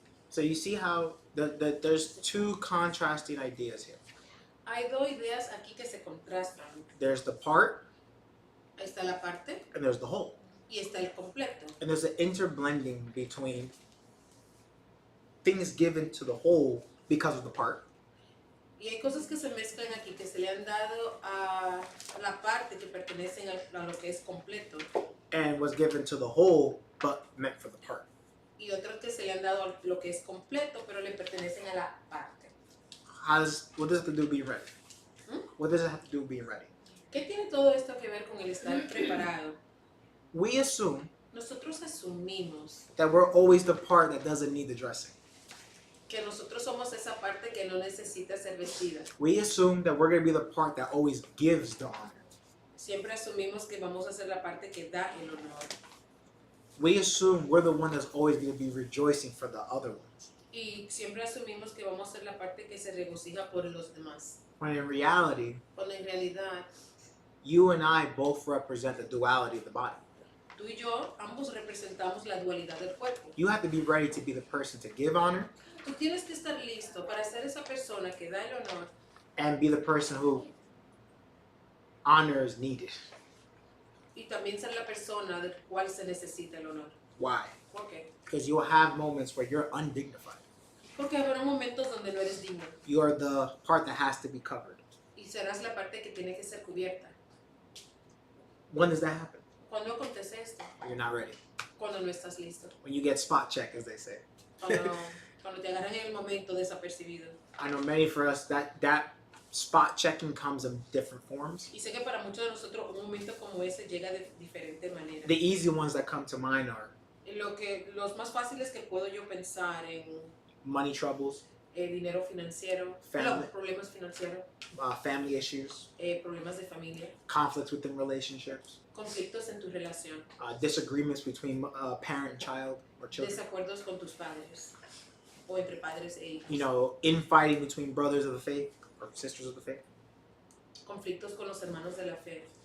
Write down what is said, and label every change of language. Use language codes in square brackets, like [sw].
[en] So you see how there's two contrasting ideas here. [es] Hay dos ideas aquí que se contrastan. [en] There's the part [es] Ahí está la parte [en] and there's the whole. [es] y está el completo. [en] And there's an interblending between things given to the whole because of the part, [es] Y hay cosas que se mezclan aquí, que se le han dado a la parte que pertenecen a lo que es completo [en] and was given to the whole but meant for the part. [es] y otras que se le han dado a lo que es completo pero le pertenecen a la parte. [en] What does it have to do with being ready? What does it have to do with being ready? [es] ¿Qué tiene todo esto que ver con el estar preparado? [en] We assume [es] Nosotros asumimos [en] that we're always the part that doesn't need the dressing. [es] que nosotros somos esa parte que no necesita ser vestida. [en] We assume that we're going to be the part that always gives the honor. [es] Siempre asumimos que vamos a ser la parte que da el honor. [en] We assume we're the one that's always going to be rejoicing for the other ones. [es] Y siempre asumimos que vamos a ser la parte que se regocija por los demás. [en] When in reality, [es] Cuando en realidad, [en] you and I both represent the duality of the body. [es] tú y yo ambos representamos la dualidad del cuerpo. [en] You have to be ready to be the person to give honor [es] Tú tienes que estar listo para ser esa persona que da el honor [en] and be the person who honor is needed. [es] y también ser la persona del cual se necesita el honor. [en] Why? [es] ¿Por qué? [en] Because you'll have moments where you're undignified. [es] Porque habrá momentos donde no eres digno [en] You are the part that has to be covered. [es] y serás la parte que tiene que ser cubierta. [en] When does that happen? [es] ¿Cuándo acontece esto? [en] When you're not ready. [es] Cuando no estás listo. [en] When you get spot checked, as they say. [es] Cuando te agarran en el momento desapercibido. [en] I know many for us that spot checking comes in different forms. [es] Y sé que para muchos de nosotros un momento como ese llega de diferente manera. [en] The easy ones that come to mind are [es] Los más fáciles que puedo yo pensar en [en] money troubles, [es] dinero financiero, [en] Family. [es] problemas financieros, [en] family issues, [es] problemas de familia, [en] conflicts within relationships, [es] conflictos en tu relación, [en] disagreements between parent and child or children. [es] desacuerdos con tus padres o entre padres e hijos, [en] You know, infighting between brothers of the faith or sisters of the faith. [es] conflictos con los hermanos de la fe.